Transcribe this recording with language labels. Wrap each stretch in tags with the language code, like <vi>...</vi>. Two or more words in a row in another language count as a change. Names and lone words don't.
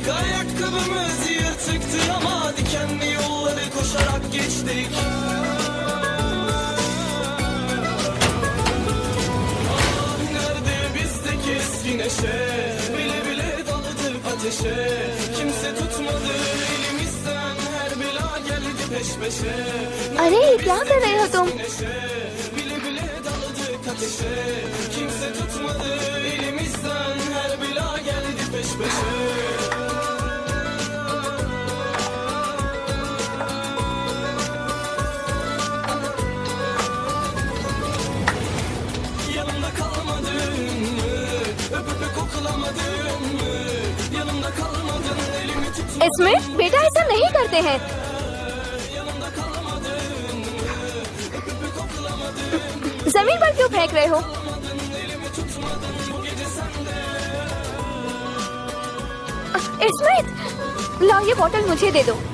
<tr>Ayakkabımız yırtıktı ama dikenli yolları koşarak geçtik. Ah, nerede bizdeki eski neşe, bile bile daladık ateşe. Kimse tutmadı elimizden, her bela geldi peş peşe.</tr> <hi>अरे क्या कर रहे हो तुम?</hi> <tr>Bile bile daladık ateşe. Kimse tutmadı elimizden, her bela geldi peş peşe. Yanımda kalmadın mı? Öpüp koklamadın mı? Yanımda kalmadın, elimi tutmadın.</tr> <hi>स्मिथ, बेटा ऐसा नहीं करते हैं। जमीन पर क्यों फेंक रहे हो? स्मिथ, लाओ ये बोतल मुझे दे दो।</hi>